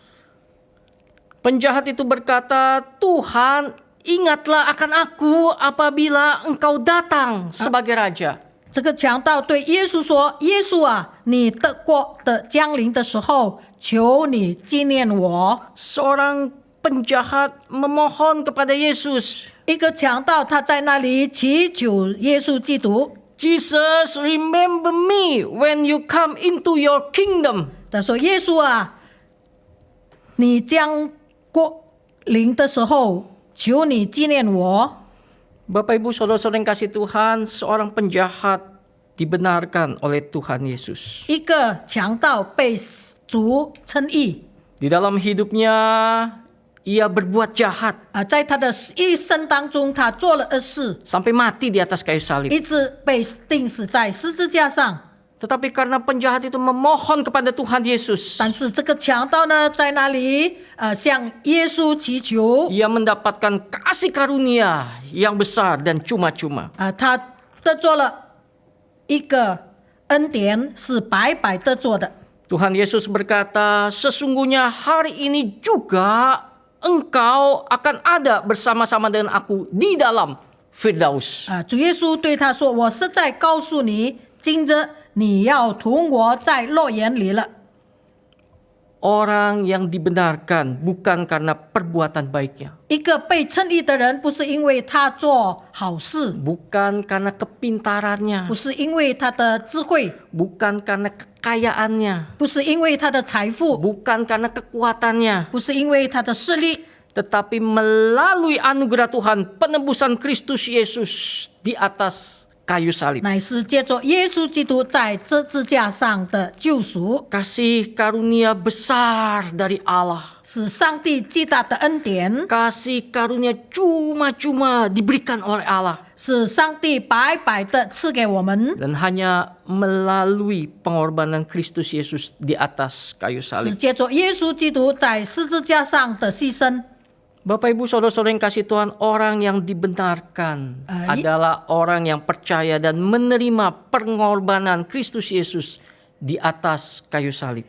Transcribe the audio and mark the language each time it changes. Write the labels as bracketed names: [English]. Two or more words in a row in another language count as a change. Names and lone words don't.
[Indonesian] Penjahat itu berkata, Tuhan, ingatlah akan aku apabila engkau datang sebagai raja. [Chinese] 这个强盗对耶稣说：“耶稣啊，你的国的降临的时候，求你纪念我。” [Indonesian] Seorang penjahat memohon kepada Yesus, [Chinese] 一个强盗他在那里祈求耶稣基督， [English] Jesus, remember me when you come into your kingdom. [Chinese] 他说：“耶稣啊，你将国临的时候，求你纪念我。” [Indonesian] Bapak Ibu Saudara-saudara yang kasih Tuhan, seorang penjahat dibenarkan oleh Tuhan Yesus. [Chinese] 一个强盗被主称义， [Indonesian] Di dalam hidupnya ia berbuat jahat [Chinese] 在他的一生当中，他做了恶事， [Indonesian] sampai mati di atas kayu salib. [Chinese] 一直被钉死在十字架上。 [Indonesian] Tetapi karena penjahat itu memohon kepada Tuhan Yesus, [Chinese] 但是这个强盗呢，在那里向耶稣祈求， [Indonesian] ia mendapatkan kasih karunia yang besar dan cuma-cuma. [Chinese] 他得做了一个恩典，是白白得做的。 [Indonesian] Tuhan Yesus berkata, sesungguhnya hari ini juga engkau akan ada bersama-sama dengan aku di dalam Firdaus. [Chinese] 主耶稣对他说：“我实在告诉你，今日你要同我在乐园里了。” [Indonesian] Orang yang dibenarkan bukan karena perbuatan baiknya, [Chinese] 一个被称义的人，不是因为他做好事， [Indonesian] bukan karena kepintarannya, [Chinese] 不是因为他的智慧， [Indonesian] bukan karena kekayaannya, [Chinese] 不是因为他的财富， [Indonesian] bukan karena kekuatannya, [Chinese] 不是因为他的势力， [Indonesian] tetapi melalui anugerah Tuhan, penebusan Kristus Yesus di atas kayu salib. [Chinese] 乃是借着耶稣基督在十字架上的救赎， [Indonesian] Kasih karunia besar dari Allah. [Chinese] 是上帝极大的恩典， [Indonesian] Kasih karunia cuma-cuma diberikan oleh Allah. [Chinese] 是上帝白白的赐给我们， [Indonesian] Dan hanya melalui pengorbanan Kristus Yesus di atas kayu [Chinese] 是 [Indonesian] salib. [Chinese] 借着耶稣基督在十字架上的牺牲。 [Indonesian] Bapak Ibu Saudara-saudara yang kasih Tuhan, orang yang dibenarkan adalah orang yang percaya dan menerima pengorbanan Kristus Yesus di atas kayu salib.